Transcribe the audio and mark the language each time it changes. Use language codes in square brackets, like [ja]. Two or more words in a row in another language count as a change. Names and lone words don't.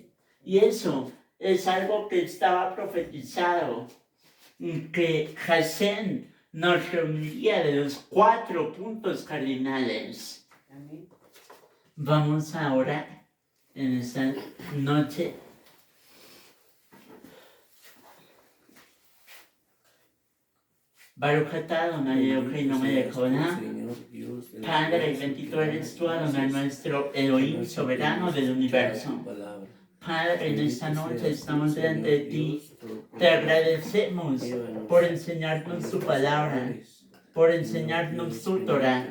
[es] Y eso es algo que estaba profetizado, que Hashem nos reuniría de los 4 puntos cardinales. Vamos a orar en esta noche. [he] ברוך אתה אדוני אלוהינו מלך העולם. [es] Padre, bendito eres tú, Adonai nuestro Elohim, soberano del universo. Padre, en esta noche estamos delante de ti. Te agradecemos por enseñarnos tu palabra, por enseñarnos tu Torah.